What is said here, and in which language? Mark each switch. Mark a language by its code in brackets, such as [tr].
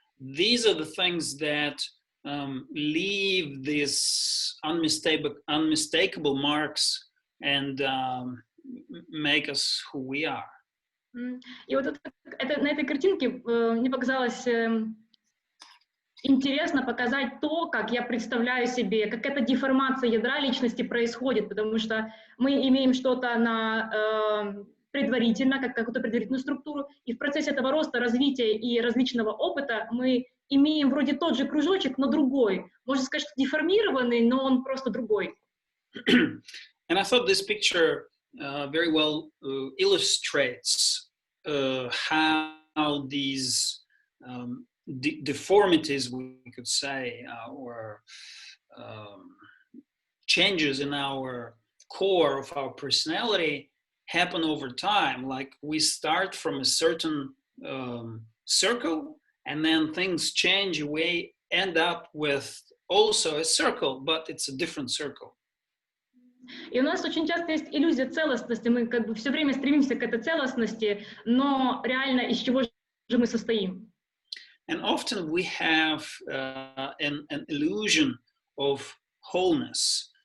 [en] These are the things that leave these unmistakable marks and make us who we are. [ru] И вот на этой картинке мне показалось интересно показать то, как я представляю себе, как эта деформация ядра личности происходит, потому что мы имеем что-то предварительно, как какую-то предварительную структуру, и в процессе этого роста, развития и различного опыта мы имеем вроде тот же кружочек, но другой. Можно сказать, что деформированный, но он просто другой. [en] And I thought this picture very well illustrates how these deformities, we could say, or changes in our core of our personality happen over time. Like we start from a certain circle, and then things change. We end up with also a circle, but it's a different circle. [ru] И у нас очень часто есть иллюзия целостности, мы как бы все время стремимся к этой целостности, но реально из чего же мы состоим? [en] And often we have an illusion of wholeness.